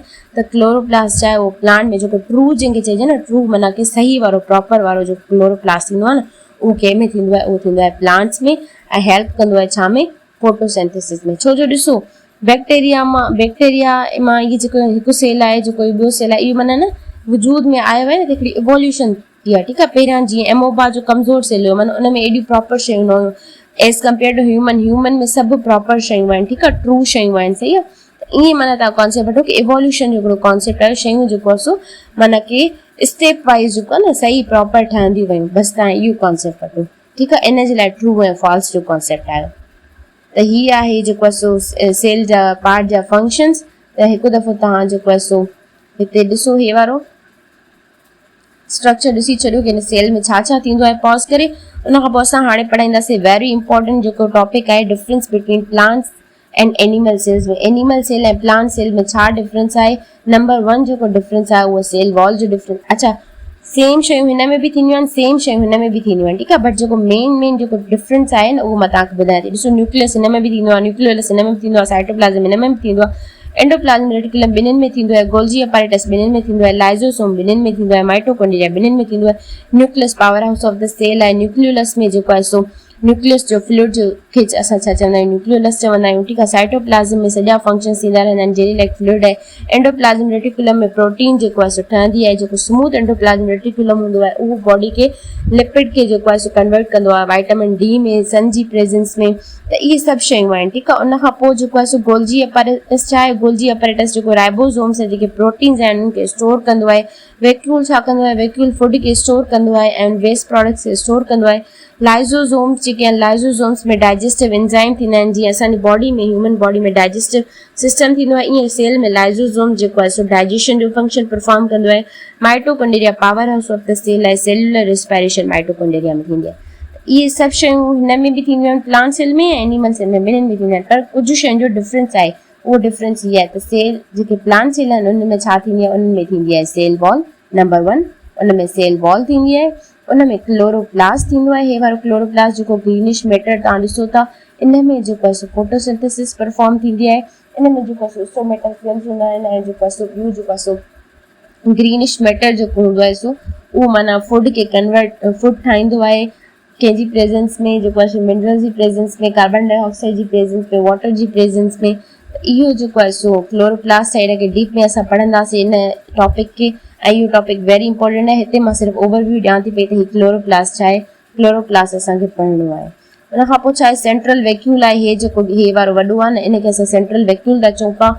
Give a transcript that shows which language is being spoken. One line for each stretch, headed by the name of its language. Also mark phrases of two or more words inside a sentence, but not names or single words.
Sindhi: त क्लोरोप्लास्ट आहे उहो प्लांट में जेको ट्रू जंहिंखे चइजे न, ट्रू माना कि सही वारो प्रॉपर वारो जो क्लोरोप्लास्ट थींदो आहे न, उहो कंहिंमें थींदो आहे, उहो थींदो आहे प्लांट्स में ऐं हेल्प कंदो आहे छा में, फोटोसिंथेसिस में। छो जो ॾिसो बैक्टीरिया मां इहे जेको हिकु सेल आहे, जेको ॿियो सेल आहे, इहो माना न वजूद में आयो आहे न, त हिकिड़ी इवोल्यूशन थी आहे, ठीकु आहे। पहिरियां जीअं एमोबा जो कमज़ोर सेल हुयो, माना उन में एॾियूं प्रॉपर शयूं न हुयूं
English: as compare to human
Sindhi: में सभु प्रॉपर शयूं आहिनि, ठीकु आहे, ट्रू शयूं आहिनि, सही आहे। त ईअं माना तव्हां कॉन्सेप्ट वठो कि इवोल्यूशन जो हिकिड़ो कॉन्सेप्ट आहे, शयूं जेको आहे सो माना कि
English: step wise
Sindhi: जेको आहे न सही प्रॉपर ठहंदियूं वयूं, बसि तव्हां इहो कॉन्सेप्ट वठो, ठीकु आहे। इन जे लाइ ट्रू ऐं फॉल्स जो कॉन्सेप्ट आयो। त हीअ आहे जेको आहे सो सेल जा पार्ट जा फंक्शन्स। त हिकु दफ़ो तव्हां जेको आहे सो हिते ॾिसो हे वारो स्ट्रक्चर ॾिसी छॾियो कि हिन सेल में छा छा थींदो आहे, पॉज करे। उन खां पोइ असां हाणे पढ़ाईंदासीं
English: very important
Sindhi: जेको टॉपिक आहे,
English: difference between plants and animal cells में। animal cell
Sindhi: ऐं
English: plant cell
Sindhi: में छा डिफरेंस आहे। नंबर 1 जेको डिफरेंस आहे उहो
English: cell wall
Sindhi: जो डिफरेंस। अच्छा, सेम शयूं हिन में बि थींदियूं आहिनि, सेम शयूं हिन में बि थींदियूं आहिनि, ठीकु आहे। बट जेको मेन जेको डिफरेंस आहे न, उहो मां तव्हांखे ॿुधायां थी। ॾिसो, न्यूक्लियस हिन में बि थींदो आहे, न्यूक्लियोलस हिन में बि थींदो आहे, साइटोप्लाज़म हिन में बि थींदो आहे,
English: endoplasm reticulum
Sindhi: ॿिन्हिनि में थींदो आहे,
English: Golgi apparatus
Sindhi: ॿिन्हिनि में थींदो आहे, लाइज़ोसोम ॿिन्हिनि में थींदो आहे, माइटोकॉन्ड्रिया ॿिन्हिनि में थींदो आहे,
English: nucleus power house of the cell आहे।
Sindhi: न्यूक्लियोलस में जेको आहे सो न्यूक्लियस जो फ्लूइड जो खे असां छा चवंदा आहियूं, न्यूक्लियोलस चवंदा आहियूं, ठीकु आहे। साइटोप्लाज्म में सॼा फंक्शन्स थींदा रहंदा आहिनि,
English: jelly like fluid
Sindhi: आहे।
English: endoplasm reticulum
Sindhi: में प्रोटीन जेको आहे सो ठहंदी आहे, जेको
English: smooth endoplasm reticulum
Sindhi: हूंदो आहे उहो बॉडी के लिपिड खे जेको आहे सो कन्वर्ट कंदो आहे,
English: vitamin D
Sindhi: में, सन जी प्रेजेंस में। त इहे सभु शयूं आहिनि, ठीकु आहे। उन खां पोइ जेको आहे सो
English: Golgi apparatus
Sindhi: छा आहे,
English: Golgi apparatus
Sindhi: जेको राइबोसोम्स जेके प्रोटीन्स आहिनि उनखे स्टोर कंदो आहे। वैक्यूल छा कंदो आहे, वैक्यूल फूड खे स्टोर कंदो आहे ऐं
English: waste products
Sindhi: खे स्टोर कंदो आहे। लाइज़ोसोम्स जेके आहिनि, लाइज़ोसोम्स में
English: digestive enzyme
Sindhi: थींदा आहिनि, जीअं असांजी बॉडी में,
English: human body
Sindhi: में
English: digestive system
Sindhi: थींदो आहे, ईअं सेल में लाइज़ोसोम जेको आहे सो डाइजेशन जो फंक्शन परफॉर्म कंदो आहे।
English: mitochondria power house of the cell आहे, cellular respiration mitochondria में थींदी आहे।
Sindhi: इहे सभु शयूं हिन में बि थींदियूं आहिनि,
English: plant cell
Sindhi: में ऐं
English: animal cell
Sindhi: में, ॿिन्हिनि में थींदियूं आहिनि। पर कुझु शयुनि जो डिफरेंस आहे, उहो डिफरेंस इहा आहे त सेल जेके
English: plant cell
Sindhi: आहिनि उन में छा थींदी आहे, उन में थींदी आहे
English: cell wall.
Sindhi: नंबर 1 उन में
English: cell wall
Sindhi: थींदी आहे। उन में क्लोरोप्लास्ट थींदो आहे, हे वारो क्लोरोप्लास्ट जेको
English: greenish matter
Sindhi: तव्हां ॾिसो था, इन में जेको आहे सो
English: photosynthesis perform
Sindhi: थींदी आहे। इन में जेको आहे सो
English: stomatal films
Sindhi: हूंदा आहिनि ऐं जेको आहे सो ॿियो जेको आहे सो
English: greenish matter
Sindhi: जेको हूंदो आहे सो उहो माना फूड खे फूड ठाहींदो आहे, कंहिंजी प्रेजेंस में, जेको आहे मिनरल्स जी प्रेजेंस में,
English: carbon dioxide
Sindhi: जी प्रेजेंस में, वाटर जी प्रेजेंस में। इहो जेको आहे सो क्लोरोप्लास्ट आहे, हिनखे डीप में असां पढ़ंदासीं इन टॉपिक खे, ऐं इहो टॉपिक
English: very important
Sindhi: आहे। हिते मां सिर्फ़ु ओवरव्यू ॾियां थी पई त हीउ क्लोरोप्लास्ट छा आहे, क्लोरोप्लास्ट असांखे पढ़णो आहे। उन खां पोइ छा आहे,
English: central vacuole
Sindhi: आहे, हे जेको हे वारो वॾो आहे न, इनखे असां
English: central vacuole
Sindhi: था चऊं पिया।